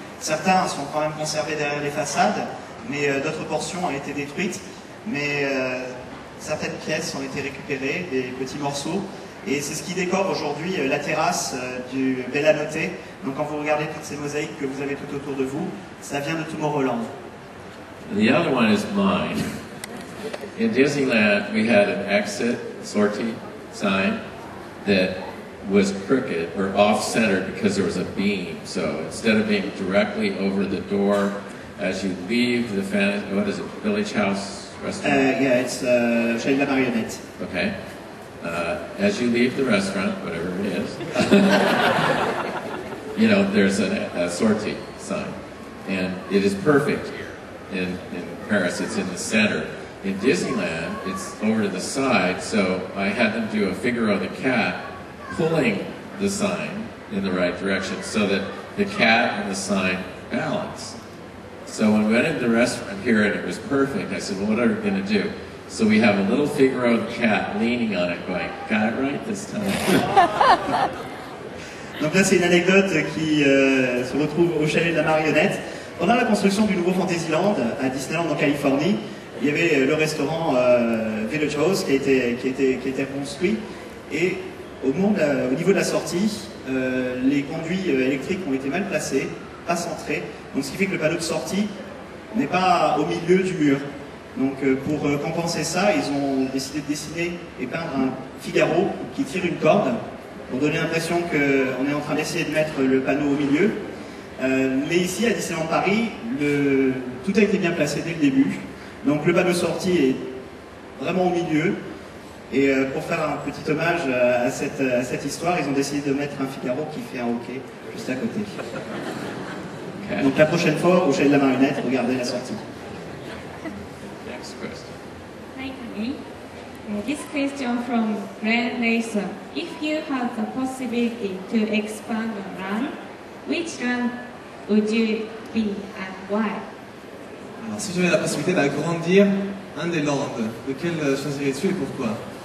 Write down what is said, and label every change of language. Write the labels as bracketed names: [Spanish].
[French] Certains sont quand même conservés derrière les façades, mais d'autres portions ont été détruites. Mais certaines pièces ont été récupérées, des petits morceaux. Et c'est ce qui décore aujourd'hui la terrasse du Bellanotte. Donc quand vous regardez toutes ces mosaïques que vous avez tout autour de vous, ça vient de Tomorrowland. [English] The other one is mine. In Disneyland, we had an exit sortie sign that was crooked or off-center because there was a beam. So instead of being directly over the door as you leave the Village House restaurant? Yeah, it's Chalet de la Marionnette. Okay. As you leave the restaurant, whatever it is, there's a sortie sign. And it is perfect here in Paris. It's in the center. In Disneyland, it's over to the side, so I had them do a Figaro the cat pulling the sign in the right direction so that the cat and the sign balance. So when we went into the restaurant here and it was perfect, I said, well, what are we going to do? So we have a little Figaro the cat leaning on it going, got it right this time. [French] Donc là, c'est une anecdote qui se retrouve au Chalet de la Marionnette. Pendant la construction du nouveau Fantasyland à Disneyland en Californie, il y avait le restaurant Village House qui a été construit. Et au niveau de la sortie, les conduits électriques ont été mal placés, pas centrés. Donc ce qui fait que le panneau de sortie n'est pas au milieu du mur. Donc pour compenser ça, ils ont décidé de dessiner et peindre un Figaro qui tire une corde pour donner l'impression qu'on est en train d'essayer de mettre le panneau au milieu. Mais ici, à Disneyland Paris, tout a été bien placé dès le début. Donc le panneau sortie est vraiment au milieu. Et pour faire un petit hommage à cette histoire, ils ont décidé de mettre un Figaro qui fait un hockey juste à côté. [English] Okay. [French] Donc la prochaine fois, au Chalet de la Marionnette, regardez la sortie. [English] Next question. Hi, Tony. This question from Glenn Racer. If you had the possibility to expand a land, which land would you be and why? [French] Alors si j'avais la possibilité d'agrandir un des lands, lequel choisirais-tu et pourquoi?